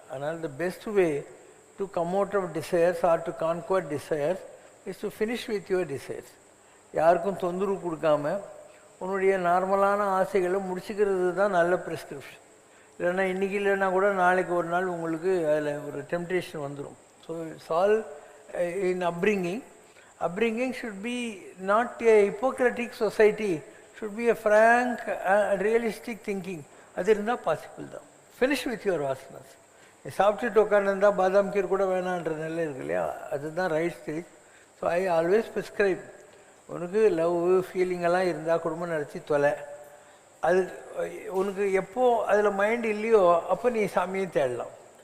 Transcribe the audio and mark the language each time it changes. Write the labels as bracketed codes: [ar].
[en] அதனால் the best way to come out of desires or to conquer desires is to finish with your desires. [ta] யாருக்கும் தொந்தரவு கொடுக்காம உன்னுடைய நார்மலான ஆசைகளை முடிச்சுக்கிறது தான் நல்ல ப்ரிஸ்கிரிப்ஷன். இல்லைன்னா இன்றைக்கி இல்லைன்னா கூட நாளைக்கு ஒரு நாள் உங்களுக்கு அதில் ஒரு டெம்ப்டேஷன் வந்துடும். [en] So it's all in upbringing should be not a hypocritic society, should be a frank realistic thinking. [ta] அது இருந்தால் பாசிபிள் தான். [en] Finish with your வாசனஸ். [ta] நீ சாப்பிட்டுட்டு உட்காந்துருந்தா பாதாம் கீர் கூட வேணான்ற நிலை இருக்கு இல்லையா, அதுதான் right stage. [en] so I always prescribe, [ta] உனக்கு லவ் ஃபீலிங்கெல்லாம் இருந்தால் குடும்பம் நடத்தி தொலை. அது உனக்கு எப்போ அதில் மைண்ட் இல்லையோ அப்போ நீ சாமியை தேடலாம்.